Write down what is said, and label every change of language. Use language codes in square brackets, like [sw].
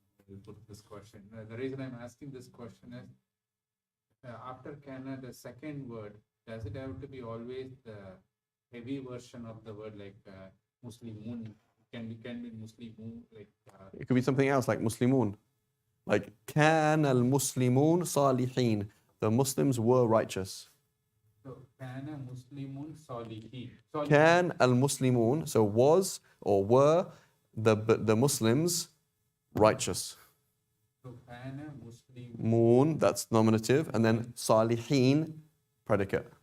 [en] I'll put this question. The reason I'm asking this question is, after kana, the second word, does it have to be always the heavy version of the word, like Muslimun? Can be Muslimun, like. It could be something else, like Muslimun. Like, [ar] كان المسلمون صالحين. [en] The Muslims were righteous. So, kana Muslimun salihin. [ar] كان المسلمون, [en] so was or were the Muslims righteous. So, kana Muslimun. Moon, that's nominative, and then صالحين, predicate.